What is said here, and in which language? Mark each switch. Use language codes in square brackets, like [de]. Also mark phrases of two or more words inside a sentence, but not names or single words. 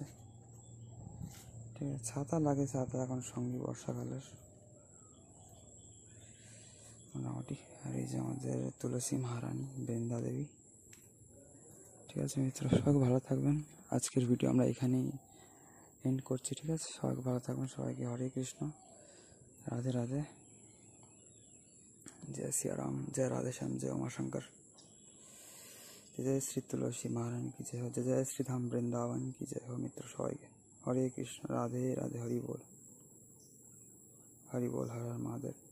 [bn] ঠিক আছে, ছাতা লাগে, ছাতা এখন সঙ্গী বর্ষাকালের মোটামুটি। আর এই যে আমাদের তুলসী মহারানী বৃন্দা দেবী। ঠিক আছে মিত্র, সবাই ভালো থাকবেন। আজকের ভিডিও আমরা এখানেই এন্ড করছি। ঠিক আছে, সবাই ভালো থাকবেন, সবাইকে হরে কৃষ্ণ, রাধে রাধে, [hi] जय सिया राम, जय राधे श्याम, जय उमाशंकर, जय श्री तुलसी महारानी की जय हो, जय जय श्री धाम वृंदावन की जय हो। [bn] মিত্র সবাই কে [hi] हरे कृष्ण, राधे राधे, हरि बोल, हर हर महादेव।